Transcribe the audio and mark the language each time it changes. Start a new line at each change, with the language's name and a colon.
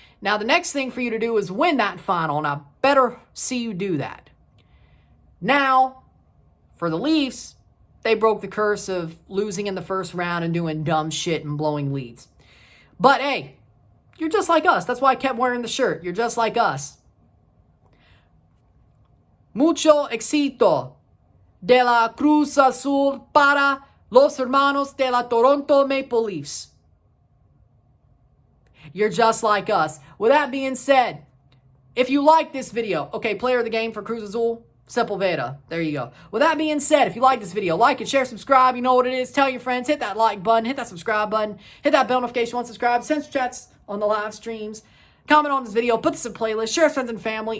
English: Now, the next thing for you to do is win that final, and I better see you do that. Now, for the Leafs, they broke the curse of losing in the first round and doing dumb shit and blowing leads. But hey, you're just like us. That's why I kept wearing the shirt. You're just like us.
Spanish: Mucho éxito de la Cruz Azul para los hermanos de la Toronto Maple Leafs.
English: You're just like us. With that being said, if you like this video, okay, player of the game for Cruz Azul, Sepulveda. There you go. With that being said, if you like this video, like it, share, subscribe. You know what it is. Tell your friends. Hit that like button. Hit that subscribe button. Hit that bell notification once subscribed. Send chats on the live streams. Comment on this video. Put this in playlist. Share with friends and family.